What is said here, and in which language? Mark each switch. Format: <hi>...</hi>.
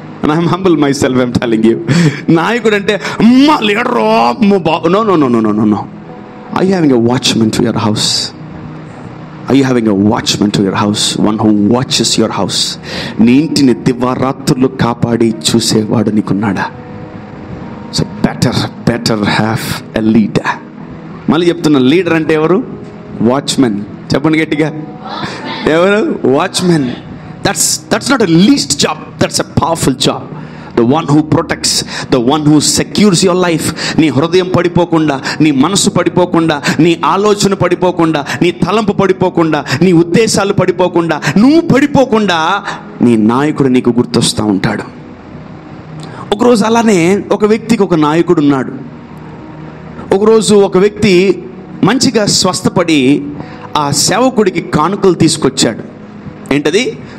<en>I'm humble myself, I'm telling you.</en> <te>నాయకుడు అంటే అమ్మా లీడరో no no no no no no.</te> <en>Are you having a watchman to your house? Are you having a watchman to your house? One who watches your house.</en> <te>నీ ఇంటిని దివారాత్రులు కాపాడి చూసేవాడు నీకున్నాడా?</te> <en>So better have a leader.</en> <te>మళ్ళీ చెప్తున్నా, leader అంటే ఎవరు? Watchman. చెప్పండి గట్టిగా, ఎవరు? Watchman.</te> <en>That's not a least job, that's a powerful job. The one who protects, the one who secures your life.</en> <te>నీ హృదయం పడిపోకుండా, నీ మనసు పడిపోకుండా, నీ ఆలోచన పడిపోకుండా, నీ తలంపు పడిపోకుండా, నీ ఉద్దేశాలు పడిపోకుండా, నువ్వు పడిపోకుండా నీ నాయకుడు నీకు గుర్తొస్తూ ఉంటాడు. ఒకరోజు అలానే ఒక వ్యక్తికి ఒక నాయకుడు ఉన్నాడు. ఒకరోజు ఒక వ్యక్తి మంచిగా స్వస్థపడి ఆ సేవకుడికి కానుకలు తీసుకొచ్చాడు. ఏంటది?</te>